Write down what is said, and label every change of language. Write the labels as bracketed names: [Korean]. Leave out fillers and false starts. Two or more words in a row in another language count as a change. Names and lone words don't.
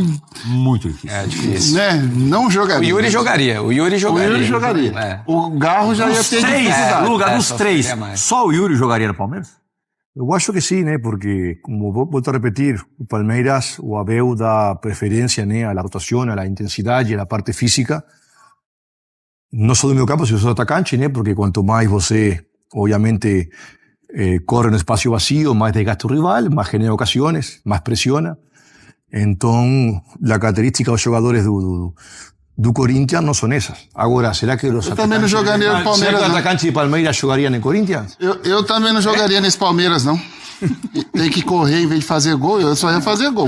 [Portuguese] Muito difícil. É difícil. Né? Não jogaria. O Yuri jogaria. É. O Garro já ia ter dificuldade. Lugar dos 3, só o Yuri jogaria no Palmeiras? Eu acho que sí, né? Porque, como volto a repetir, o Palmeiras, o Abel dá preferência, né, [Spanish] a la rotación, a la intensidade, a la parte física, [Portuguese] não só do meio campo, sino do atacante, né? Porque quanto mais você, [Spanish] obviamente, corre no espacio vacío, más desgasta o rival, más genera ocasiones, más presiona. [Portuguese] Então, a característica dos jogadores do Corinthians não são essas. Agora, será que os também não jogaria no Palmeiras, será que os atacantes de Palmeiras jogariam em Corinthians? Eu também não jogaria nesse Palmeiras, não. Tem que correr em vez de fazer gol, eu só ia fazer gol.